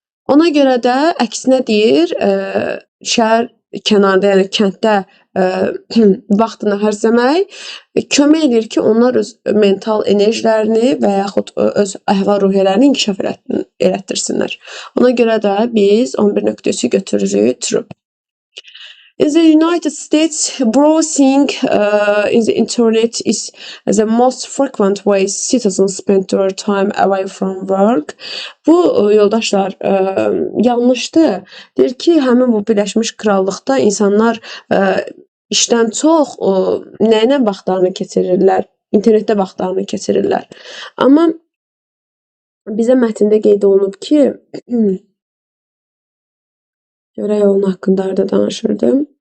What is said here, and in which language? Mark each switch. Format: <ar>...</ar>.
<az>Ona görə də əksinə deyir, şəhər kənarda, yəni kənddə vaxtını hərzəmək kömək edir ki, onlar öz mental enerjilərini və yaxud öz əhval-ruhiyyələrini inkişaf elətdirsinlər. Ona görə də biz 11.3-ü götürürük true.</az> <en>In the United States, browsing in the internet is the most frequent way citizens spend their time away from work.</en> <az>Bu yoldaşlar yanlışdır. Deyir ki, həmin bu Birləşmiş Krallıqda insanlar işdən çox nə ilə vaxtlarını keçirirlər? İnternetdə vaxtlarını keçirirlər. Amma bizə mətndə qeyd olunub ki, görək onun haqqında da danışırdım.</az>